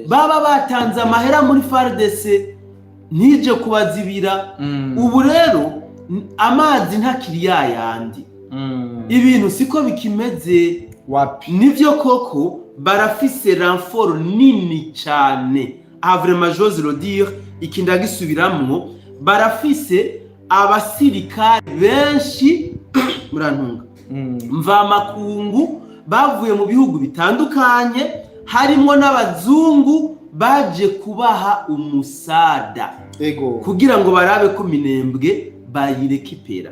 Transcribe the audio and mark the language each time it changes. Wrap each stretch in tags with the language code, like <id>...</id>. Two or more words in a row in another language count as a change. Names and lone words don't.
<rn>baba batanze amahera muri FARDC nije kubazibira. Ubu rero amazi ntakiri yayandi, ibintu siko bikimeze. Nivyo koko barafise renfort nini cyane,</rn> <fr>vraiment j'ose le dire,</fr> <rn>ikinda gisubiramwo, barafise abasirikare benshi murantunga mva makungu bavuye mu bihugu bitandukanye, harimo n'abazungu baje kubaha umusada kugira ngo barabe ko Minembwe bayirekipera.</rn>